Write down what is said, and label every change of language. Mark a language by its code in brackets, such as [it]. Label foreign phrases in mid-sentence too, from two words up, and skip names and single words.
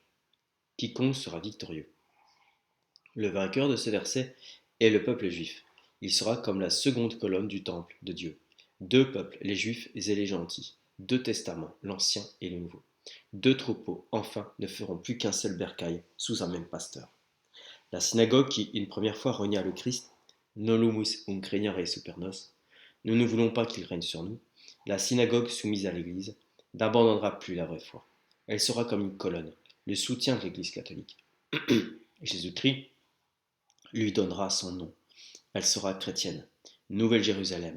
[fr] Quiconque sera victorieux. Le vainqueur de ce verset est le peuple juif. Il sera comme la seconde colonne du temple de Dieu. Deux peuples, les juifs et les gentils. Deux testaments, l'ancien et le nouveau. Deux troupeaux, enfin, ne feront plus qu'un seul bercail sous un même pasteur. La synagogue qui, une première fois, renia le Christ, [la] nolumus unc regnare supernos, [fr] nous ne voulons pas qu'il règne sur nous, la synagogue soumise à l'Église, n'abandonnera plus la vraie foi. Elle sera comme une colonne, le soutien de l'Église catholique. Jésus-Christ lui donnera son nom. Elle sera chrétienne. Nouvelle Jérusalem.